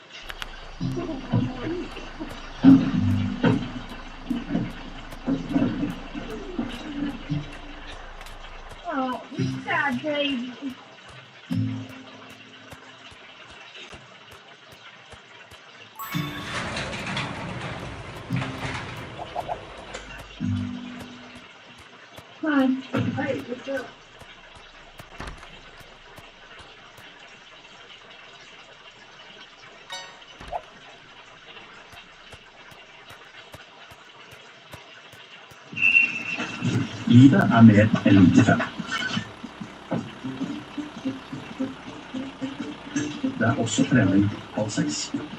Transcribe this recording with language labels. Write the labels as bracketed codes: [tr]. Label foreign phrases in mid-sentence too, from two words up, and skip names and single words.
[en] Oh, you sad baby. Hi. Hey, what's up? [no] Livet er mer enn 95. Det er også trening 5:30.